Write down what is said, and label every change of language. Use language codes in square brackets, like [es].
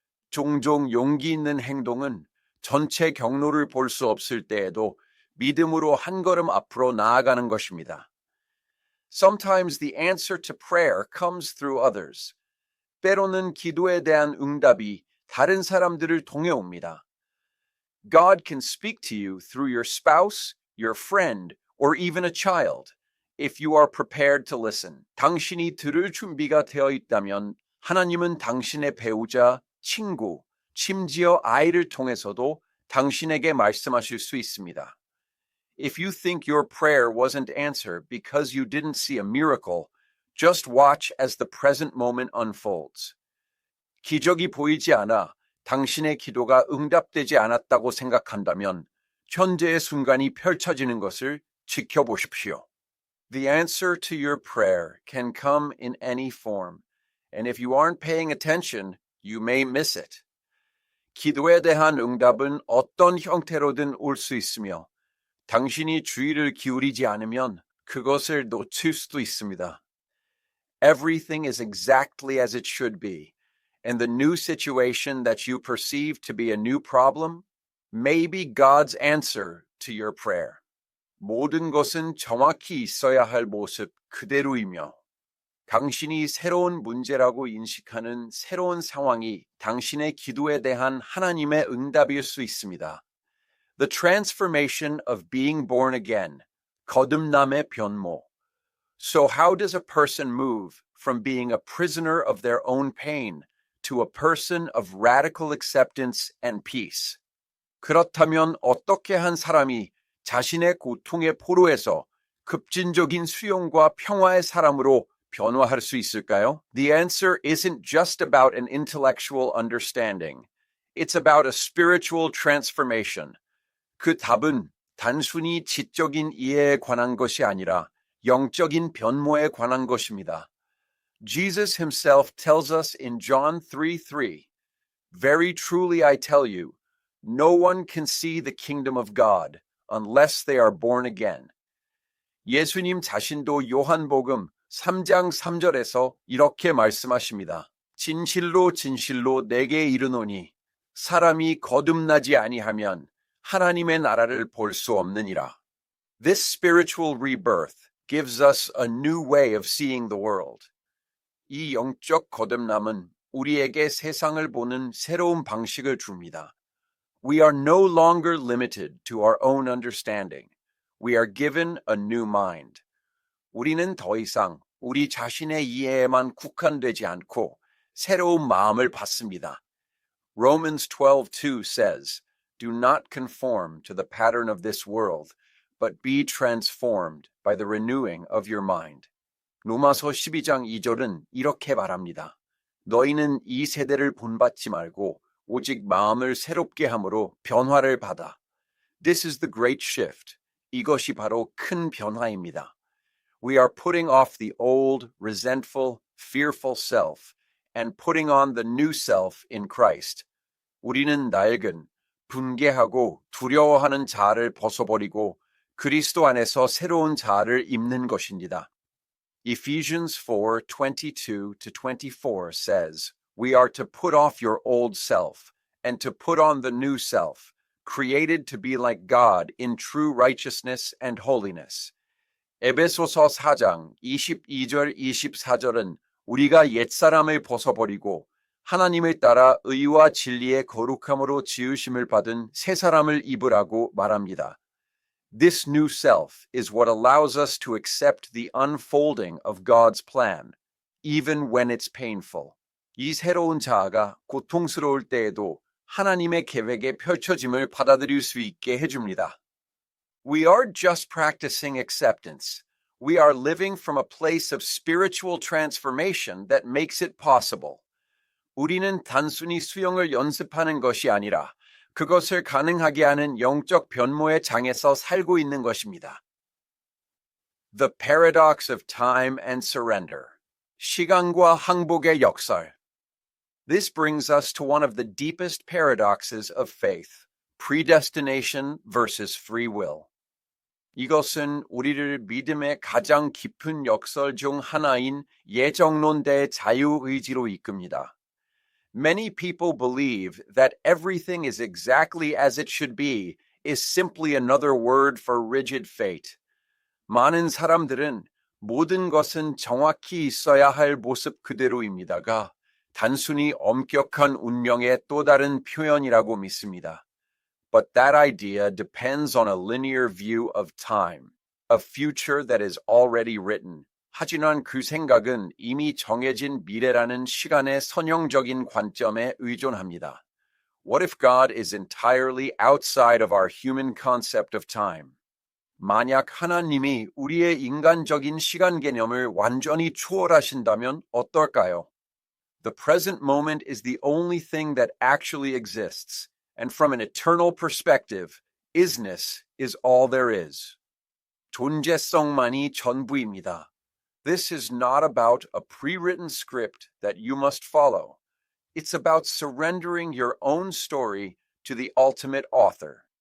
[ko] 종종 용기 있는 행동은 전체 경로를 볼 수 없을 때에도 믿음으로 한 걸음 앞으로 나아가는 것입니다. [en] Sometimes the answer to prayer comes through others. [ko] 때로는 기도에 대한 응답이 다른 사람들을 통해 옵니다. [en] God can speak to you through your spouse, your friend, or even a child, if you are prepared to listen. [ko] 당신이 들을 준비가 되어 있다면 하나님은 당신의 배우자, 친구, 심지어 아이를 통해서도 당신에게 말씀하실 수 있습니다. [en] If you think your prayer wasn't answered because you didn't see a miracle, just watch as the present moment unfolds. [ko] 기적이 보이지 않아 당신의 기도가 응답되지 않았다고 생각한다면 현재의 순간이 펼쳐지는 것을 지켜보십시오. [en] The answer to your prayer can come in any form, and if you aren't paying attention, you may miss it. [ko] 기도에 대한 응답은 어떤 형태로든 올 수 있으며 당신이 주의를 기울이지 않으면 그것을 놓칠 수도 있습니다. [en] Everything is exactly as it should be, and the new situation that you perceive to be a new problem may be God's answer to your prayer. [ko] 모든 것은 정확히 있어야 할 모습 그대로이며 당신이 새로운 문제라고 인식하는 새로운 상황이 당신의 기도에 대한 하나님의 응답일 수 있습니다. [en] The transformation of being born again, [ko] 거듭남의 변모, [en] So how does a person move from being a prisoner of their own pain to a person of radical acceptance and peace? [ko] 그렇다면 어떻게 한 사람이 자신의 고통의 포로에서 급진적인 수용과 평화의 사람으로 변화할 수 있을까요? [en] The answer isn't just about an intellectual understanding. It's about a spiritual transformation. [ko] 그 답은 단순히 지적인 이해에 관한 것이 아니라 영적인 변모에 관한 것입니다. [en] Jesus himself tells us in John 3:3, "Very truly I tell you, no one can see the kingdom of God unless they are born again." [ko] 예수님 자신도 요한복음 3장 3절에서 이렇게 말씀하십니다. 진실로 진실로 내게 이르노니 사람이 거듭나지 아니하면 하나님의 나라를 볼 수 없느니라. [en] This spiritual rebirth gives us a new way of seeing the world. [ko] 이 영적 거듭남은 우리에게 세상을 보는 새로운 방식을 줍니다. [en] We are no longer limited to our own understanding. We are given a new mind. [ko] 우리는 더 이상 우리 자신의 이해에만 국한되지 않고 새로운 마음을 받습니다. [en] Romans 12:2 says, "Do not conform to the pattern of this world, but be transformed by the renewing of your mind." [ko] 로마서 12장 2절은 이렇게 말합니다. 너희는 이 세대를 본받지 말고 오직 마음을 새롭게 함으로 변화를 받아. [en] This is the great shift. [ko] 이것이 바로 큰 변화입니다. [en] We are putting off the old, resentful, fearful self and putting on the new self in Christ. [ko] 우리는 낡은, 분개하고 두려워하는 자아를 벗어버리고 그리스도 안에서 새로운 자아를 입는 것입니다. [en] Ephesians 4:22-24 says, "We are to put off your old self and to put on the new self, created to be like God in true righteousness and holiness." [ko] 에베소서 4장 22절 24절은 우리가 옛사람을 벗어버리고 하나님을 따라 의와 진리의 거룩함으로 지으심을 받은 새 사람을 입으라고 말합니다. [en] This new self is what allows us to accept the unfolding of God's plan, even when it's painful. [ko] 이 새로운 자아가 고통스러울 때에도 하나님의 계획의 펼쳐짐을 받아들일 수 있게 해줍니다. [en] We aren't just practicing acceptance. We are living from a place of spiritual transformation that makes it possible. [ko] 우리는 단순히 수용을 연습하는 것이 아니라 그것을 가능하게 하는 영적 변모의 장에서 살고 있는 것입니다. [en] The paradox of time and surrender. [ko] 시간과 항복의 역설. [en] This brings us to one of the deepest paradoxes of faith, predestination versus free will. [ko] 이것은 우리를 믿음의 가장 깊은 역설 중 하나인 예정론 대 자유의지로 이끕니다. [en] Many people believe that everything is exactly as it should be is simply another word for rigid fate. [ko] 많은 사람들은 모든 것은 정확히 있어야 할 모습 그대로입니다가 단순히 엄격한 운명의 또 다른 표현이라고 믿습니다. [en] But that idea depends on a linear view of time, a future that is already written. [ko] 하지만 그 생각은 이미 정해진 미래라는 시간의 선형적인 관점에 의존합니다. [en] What if God is entirely outside of our human concept of time? [ko] 만약 하나님이 우리의 인간적인 시간 개념을 완전히 초월하신다면 어떨까요? [en] The present moment is the only thing that actually exists, and from an eternal perspective, isness is all there is. [ko] 존재성만이 전부입니다. [en] This is not about a pre-written script that you must follow. It's about surrendering your own story to the ultimate author.